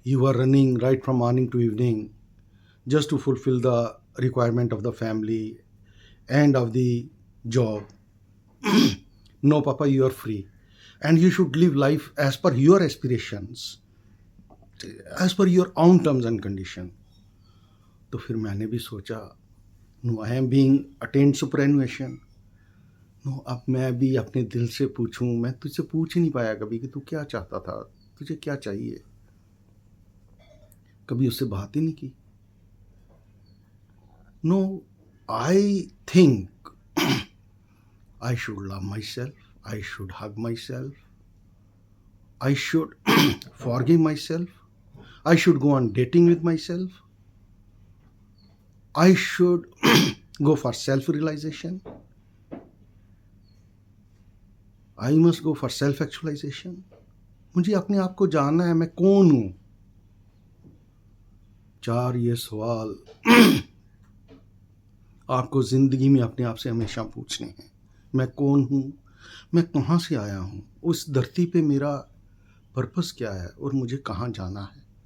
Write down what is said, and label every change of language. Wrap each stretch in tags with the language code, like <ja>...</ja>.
<en>You were running right from morning to evening just to fulfill the requirement of the family and of the job. No, Papa, you are free. And you should live life as per your aspirations, as per your own terms and condition.</en> <hi>तो फिर मैंने भी सोचा,</hi> <en>No I am being attend superannuation.</en> <hi>No अब मैं भी अपने दिल से पूछूं. मैं तुझसे पूछ ही नहीं पाया कभी कि तू क्या चाहता था, तुझे क्या चाहिए. कभी उससे बात ही नहीं की.</hi> <en>No I think I should love myself. I should hug myself. I should forgive myself. I should go on dating with myself. I should go for self-realization. I must go for self-actualization.</en> <hi>मुझे अपने आप को जानना है, मैं कौन हूं. 4 ये सवाल आपको जिंदगी में अपने आप से हमेशा पूछने हैं. मैं कौन हूं, मैं कहां से आया हूं, उस धरती पे मेरा पर्पस क्या है और मुझे कहां जाना है.</hi>